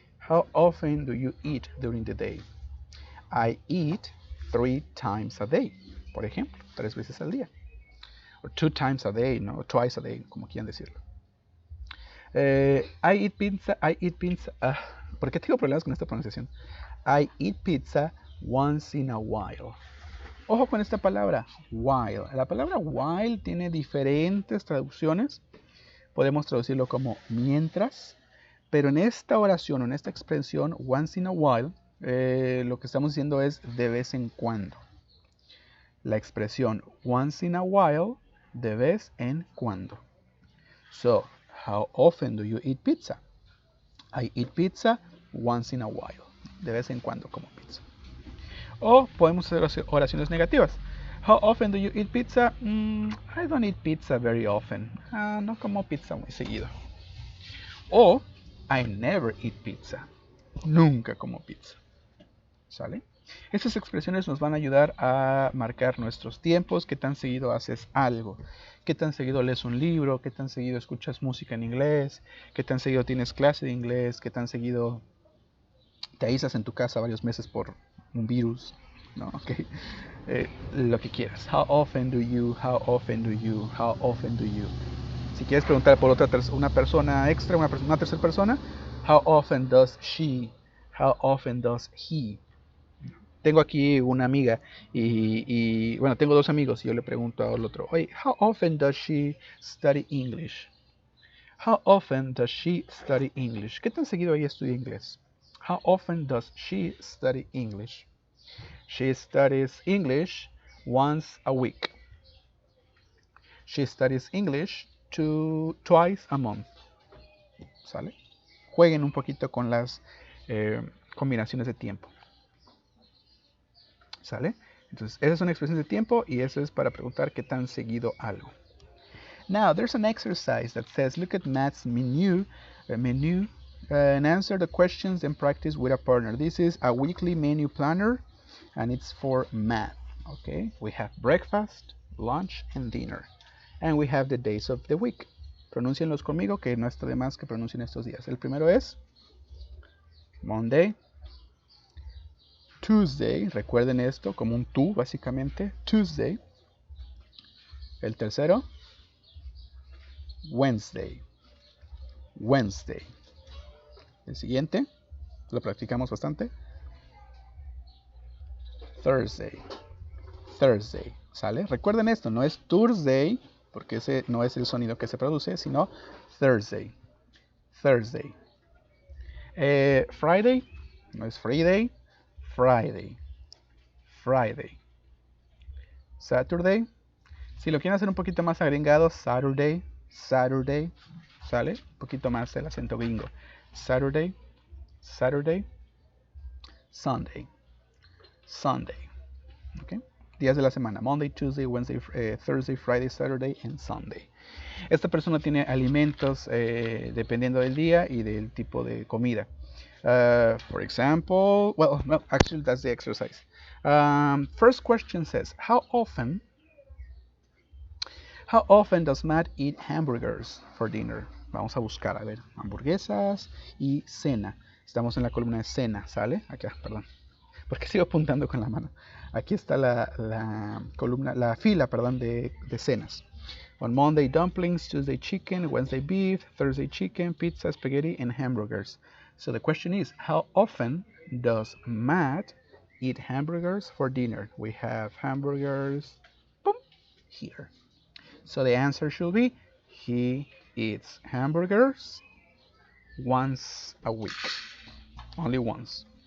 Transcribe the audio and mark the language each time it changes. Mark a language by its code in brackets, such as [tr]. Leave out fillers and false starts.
[en] How often do you eat during the day? I eat 3 times a day. [es] Por ejemplo, 3 veces al día. [en] Or 2 times a day, [es] ¿no? [en] Twice a day, [es] como quieran decirlo. [en] I eat pizza. [es] ¿Por qué tengo problemas con esta pronunciación? [en] I eat pizza once in a while. [es] Ojo con esta palabra, while. La palabra while tiene diferentes traducciones. Podemos traducirlo como mientras. Pero en esta oración, en esta expresión, once in a while, lo que estamos diciendo es de vez en cuando. La expresión once in a while, de vez en cuando. [en] So, how often do you eat pizza? I eat pizza once in a while. [es] De vez en cuando como pizza. O podemos hacer oraciones negativas. [en] How often do you eat pizza? I don't eat pizza very often. [es] No como pizza muy seguido. O [en] I never eat pizza. [es] Nunca como pizza. ¿Sale? Estas expresiones nos van a ayudar a marcar nuestros tiempos, qué tan seguido haces algo, qué tan seguido lees un libro, qué tan seguido escuchas música en inglés, qué tan seguido tienes clase de inglés, qué tan seguido te aíslas en tu casa varios meses por un virus, ¿no? Okay. Lo que quieras. [en] How often do you, how often do you, how often do you. [es] Si quieres preguntar por una persona extra, una tercera persona, [en] how often does she, how often does he. [es] Tengo aquí una amiga y bueno, tengo 2 amigos y yo le pregunto al otro, oye, [en] how often does she study English? How often does she study English? [es] ¿Qué tan seguido ella estudia inglés? [en] How often does she study English? She studies English once a week. She studies English twice a month. [es] ¿Sale? Jueguen un poquito con las combinaciones de tiempo. ¿Sale? Entonces, esa es una expresión de tiempo y eso es para preguntar qué tan seguido algo. [en] Now, there's an exercise that says, look at Matt's menu, and answer the questions and practice with a partner. This is a weekly menu planner, and it's for math. Okay, we have breakfast, lunch, and dinner, and we have the days of the week. [es] Pronúncienlos conmigo, que no está de más que pronuncien estos días. El primero es Monday, Tuesday, recuerden esto como un tú básicamente, Tuesday. El tercero, Wednesday, Wednesday. El siguiente, lo practicamos bastante, Thursday, Thursday, ¿sale? Recuerden esto, no es Thursday, porque ese no es el sonido que se produce, sino Thursday, Thursday. Friday, no es Friday, Friday, Friday. Saturday, si lo quieren hacer un poquito más agregado, Saturday, Saturday, ¿sale? Un poquito más el acento gringo. Saturday, Saturday, Sunday, Sunday. ¿Okay? Días de la semana. [en] Monday, Tuesday, Wednesday, Thursday, Friday, Saturday, and Sunday. [es] Esta persona tiene alimentos dependiendo del día y del tipo de comida. [en] For example, well, no, actually that's the exercise. First question says, how often does Matt eat hamburgers for dinner? [es] Vamos a buscar, a ver, hamburguesas y cena. Estamos en la columna de cena, ¿sale? Acá, perdón. ¿Por qué sigo apuntando con la mano? Aquí está la columna, la fila, perdón, de cenas. [en] On Monday, dumplings, Tuesday, chicken, Wednesday, beef, Thursday, chicken, pizza, spaghetti, and hamburgers. So the question is, how often does Matt eat hamburgers for dinner? We have hamburgers, boom, here. So the answer should be, he eats hamburgers once a week. Only once.